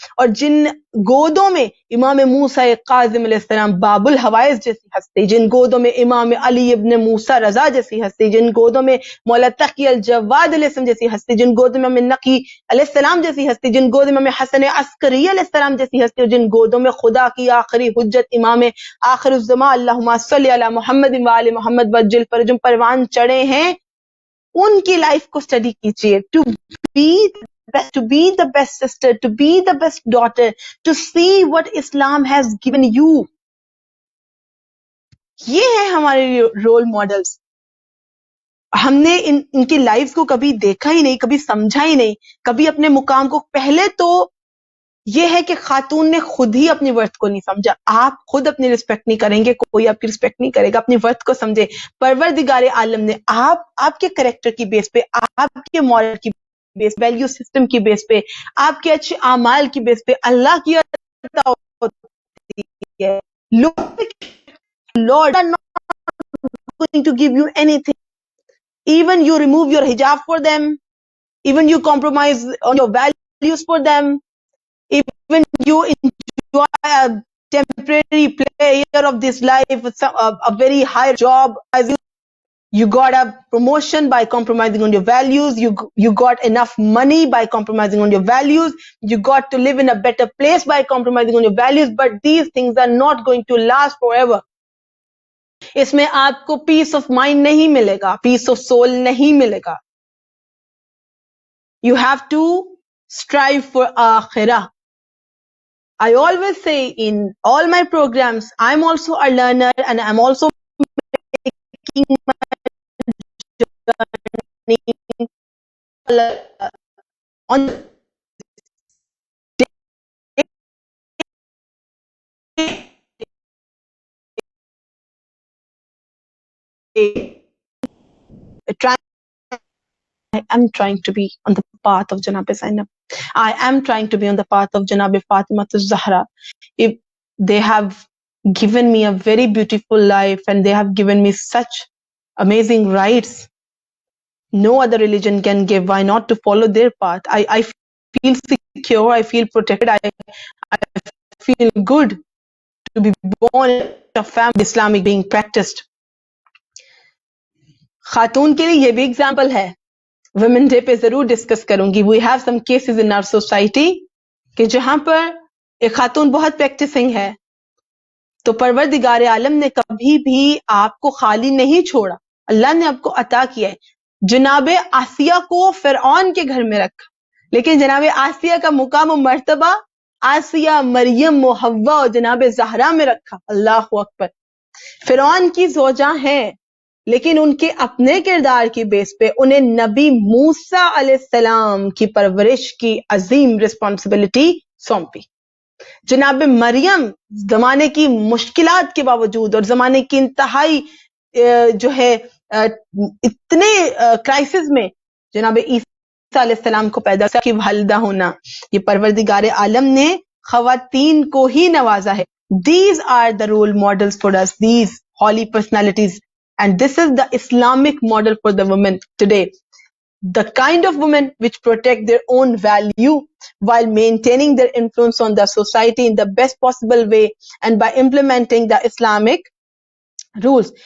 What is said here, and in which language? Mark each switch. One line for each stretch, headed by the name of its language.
Urdu: اور جن گودوں میں امام موسیٰ کاظم علیہ السلام باب الحوائز جیسی ہستی، جن گودوں میں امام علی ابن موسیٰ رضا جیسی ہستی، جن گودوں میں مولا تقی الجواد علیہ السلام جیسی ہستی، جن گودوں میں امام نقی علیہ السلام جیسی ہستی، جن گودوں میں امام حسن عسکری علیہ السلام جیسی ہستی، اور جن گودوں میں خدا کی آخری حجت امام آخر الزمان
Arabic: اللہم صلی علی محمد و آل محمد وجل فرجم
Urdu: پروان چڑھے ہیں، ان کی لائف کو سٹڈی کیجئے.
English: To be the best sister, to be the best daughter, to see what Islam has given you.
Urdu: یہ ہیں ہمارے رول ماڈلز. ہم نے ان کی لائف کو کبھی دیکھا ہی نہیں، کبھی سمجھا ہی نہیں، کبھی اپنے مقام کو. پہلے تو یہ ہے کہ خاتون نے خود ہی اپنی ورتھ کو نہیں سمجھا. آپ خود اپنی رسپیکٹ نہیں کریں گے، کوئی آپ کی رسپیکٹ نہیں کرے گا. اپنی ورتھ کو سمجھے. پروردگار عالم نے آپ کے کریکٹر کی بیس پہ، آپ کے مورل کی بیس، ویلیو سسٹم کی بیس پہ، آپ کے اچھے اعمال کی بیس پہ اللہ کی عطا ہوتی ہے.
English: Lord are not going to give you anything. Even you remove your hijab for them, even you compromise on your values for them, even you enjoy a temporary pleasure of this life, a very high job, as you got a promotion by compromising on your values, you got enough money by compromising on your values, you got to live in a better place by compromising on your values, but these things are not going to last forever.
Urdu: اس میں آپ کو
English: peace of mind
Urdu: نہیں ملے گا،
English: peace of soul
Urdu: نہیں ملے گا.
English: You have to strive for آخرہ. I always say in all my programs, I'm also a learner and I'm also making my journey on I am trying to be on the path of Janab Zainab. I am trying to be on the path of Janab Fatima Zahra. If they have given me a very beautiful life and they have given me such amazing rights, no other religion can give. Why not to follow their path? I feel secure, I feel protected, I feel good to be born in a family Islamic being practiced.
Urdu: خاتون کے لیے یہ بھی example ہے. Women day پہ ضرور discuss کروں گی.
English: we have some cases in our society
Urdu: کہ جہاں پر ایک خاتون بہت پریکٹسنگ ہے تو پروردگار عالم نے کبھی بھی آپ کو خالی نہیں چھوڑا. اللہ نے آپ کو عطا کیا ہے. جناب آسیہ کو فرعون کے گھر میں رکھا، لیکن جناب آسیہ کا مقام و مرتبہ آسیہ، مریم و حوا اور جناب زہرا میں رکھا. اللہ اکبر. فرعون کی زوجہ ہیں لیکن ان کے اپنے کردار کی بیس پہ انہیں نبی موسیٰ علیہ السلام کی پرورش کی عظیم رسپانسبلٹی سونپی. جناب مریم زمانے کی مشکلات کے باوجود اور زمانے کی انتہائی جو ہے اتنے کرائسس میں جناب عیسیٰ علیہ السلام کو پیدا کی والدہ ہونا، یہ پروردگار عالم نے خواتین کو ہی نوازا ہے.
English: These are the role models for us, these holy personalities. And this is the Islamic model for the women today. the kind of women which protect their own value while maintaining their influence on the society in the best possible way and by implementing the Islamic rules.